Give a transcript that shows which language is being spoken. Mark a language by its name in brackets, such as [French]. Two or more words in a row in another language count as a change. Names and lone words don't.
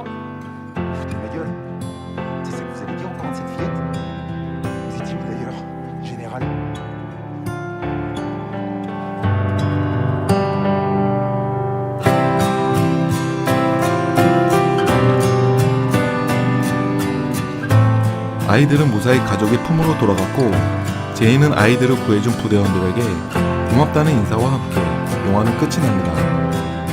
[French] Ma gueule. C'est ça que vous avez dit en parlant de cette fillette? Vous étiez où d'ailleurs, général? [Korean] 아이들은 무사히 가족의 품으로 돌아갔고 제이는 아이들을 구해준 부대원들에게 고맙다는 인사와 함께 영화는 끝이 납니다.